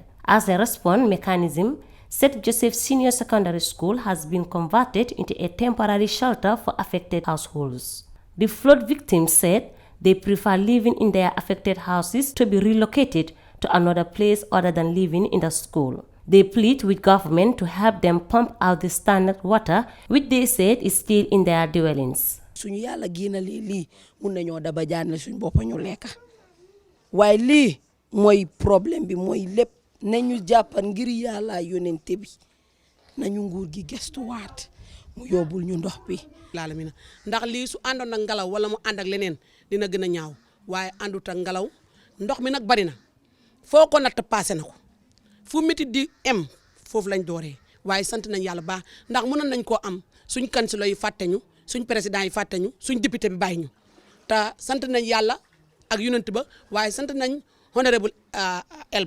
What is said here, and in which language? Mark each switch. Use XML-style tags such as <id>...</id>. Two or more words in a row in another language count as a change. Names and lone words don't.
<en>As a response mechanism, St. Joseph Senior Secondary School has been converted into a temporary shelter for affected households. The flood victims said they prefer living in their affected houses to be relocated to another place other than living in the school. They plead with government to help them pump out the stagnant water, which they said is still in their dwellings.</en> <wo>Suñu yàlla génnalee lii mun nañoo daba jaanale suñu bopp ñu lekk waaye lii mooy problème bi mooy lépp nañu jàppal ngir yàlla yonente bi nañu nguur gi gestuwaat mu yóbbul ñu ndox bi. laalamina ndax lii su àndoon ak ngelaw wala mu ànd ak leneen dina gën a ñaaw waaye àndut ak ngelaw ndox mi nag bari na foo ko natt passé na ko fu métti di em foofu lañ dooree waaye sant nañ yàlla baax ndax mënoon nañ koo am suñ kansilo yi fàtte ñu suñ président yi fàtte ñu suñ député bi bàyyi ñu te sant nañ yàlla ak yonent ba waaye sant nañ honorable Elba.</wo>